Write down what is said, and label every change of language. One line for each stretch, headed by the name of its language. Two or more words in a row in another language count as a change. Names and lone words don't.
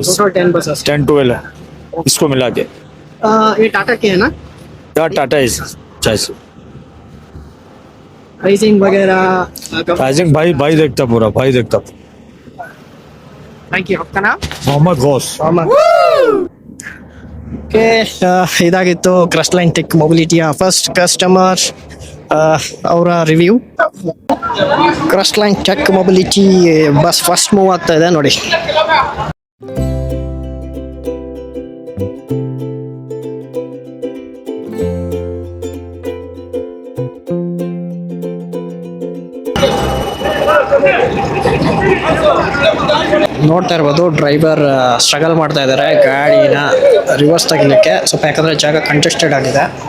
English: total 10 buses.
Hindi: 10-12 है इसको मिला के. ये टाटा के है ना? टाटा इज चाहिए. प्राइसिंग वगैरह? प्राइसिंग भाई देखता, पूरा भाई देखता.
English: thank you.
Hindi: आपका नाम? मोहम्मद गौस.
Kannada: ಓಕೆ, ಇದಾಗಿತ್ತು ಕ್ರಸ್ಟ್ಲೈನ್ ಟೆಕ್ ಮೊಬಿಲಿಟಿಯ
English: first customer
Kannada: ಅವರ ರಿವ್ಯೂ. ಕ್ರಸ್ಟ್ಲೈನ್ ಟೆಕ್ ಮೊಬಿಲಿಟಿ
English: bus first move
Kannada: ಆಗ್ತಾ ಇದೆ ನೋಡಿ. ನೋಡ್ತಾ ಇರ್ಬೋದು
English: driver struggle
Kannada: ಮಾಡ್ತಾ ಇದ್ದಾರೆ ಗಾಡಿನ ರಿವರ್ಸ್ ತೆಗಿಲಿಕ್ಕೆ, ಸ್ವಲ್ಪ ಯಾಕಂದ್ರೆ ಜಾಗ ಕಂಟೆಸ್ಟೆಡ್ ಆಗಿದೆ.